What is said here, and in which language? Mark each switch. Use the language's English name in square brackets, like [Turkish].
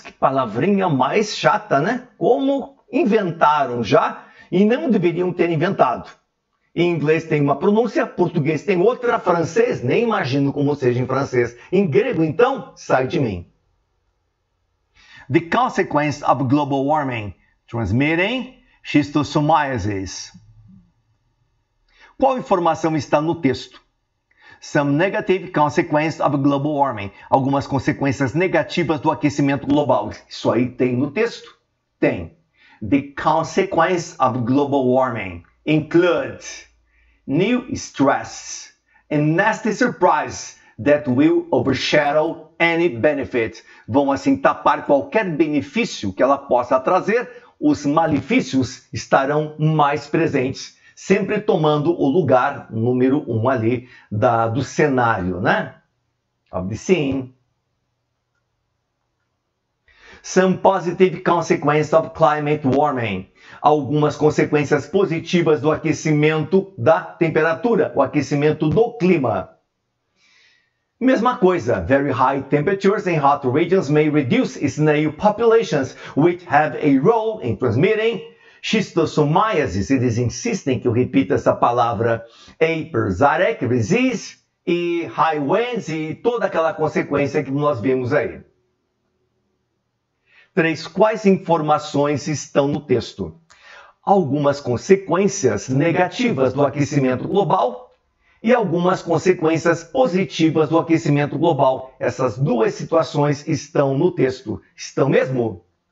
[Portuguese] Que palavrinha mais chata, né? Como inventaram já e não deveriam ter inventado. Em inglês tem uma pronúncia, português tem outra, francês nem imagino como seja em francês. Em grego, então, sai de mim. [English] The consequence of global warming. Transmitting schistosomiasis. [Portuguese] Qual informação está no texto? [English] Some negative consequences of global warming. [Portuguese] Algumas consequências negativas do aquecimento global. Isso aí tem no texto? Tem. [English] The consequences of global warming include new stress and nasty surprise that will overshadow any benefit. [Portuguese] Vão assim tapar qualquer benefício que ela possa trazer. Os malefícios estarão mais presentes, sempre tomando o lugar número 1 ali do cenário, né? [English] Of the scene. Some positive consequences of climate warming. [Portuguese] Algumas consequências positivas do aquecimento da temperatura, o aquecimento do clima. Mesma coisa, [English] very high temperatures in hot regions may reduce snail populations, which have a role in transmitting schistosomiasis. [Portuguese] Eles insistem que eu repita essa palavra, [English] a parasitic disease, [Portuguese] e [English] high winds, [Portuguese] e toda aquela consequência que nós vemos aí. 3. Quais informações estão no texto? Algumas consequências negativas do aquecimento global e algumas consequências positivas do aquecimento global. Essas duas situações estão no texto. Estão mesmo?